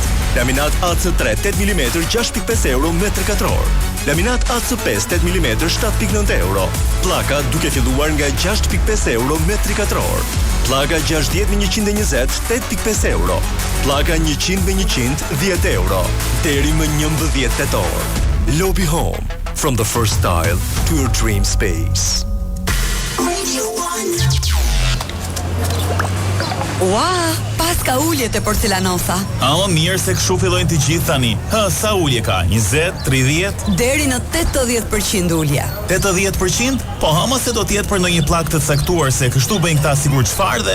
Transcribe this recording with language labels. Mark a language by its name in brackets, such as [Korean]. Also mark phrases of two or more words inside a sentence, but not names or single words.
[Albanian] Laminat AC3 8 mm 6.5 euro metër katror. Laminat AC5 8 mm 7.9 euro. Pllaka duke filluar nga 6.5 euro metri katror. Pllaka 60 me 120 8.5 euro. Pllaka 100 me 100 10 euro. Deri më 11 tetor. [English] Lobby Home, from the first style to your dream space. [Albanian] Ua, pa As ka ulje te Porcelanosa. Ama mirë se kështu fillojnë të gjithë tani. Sa ulje ka? 20, 30? Deri në 80% ulje. 80%? Po ama se do të jetë për ndonjë pllak të caktuar se kështu bëjnë këta sigur çfarë dhe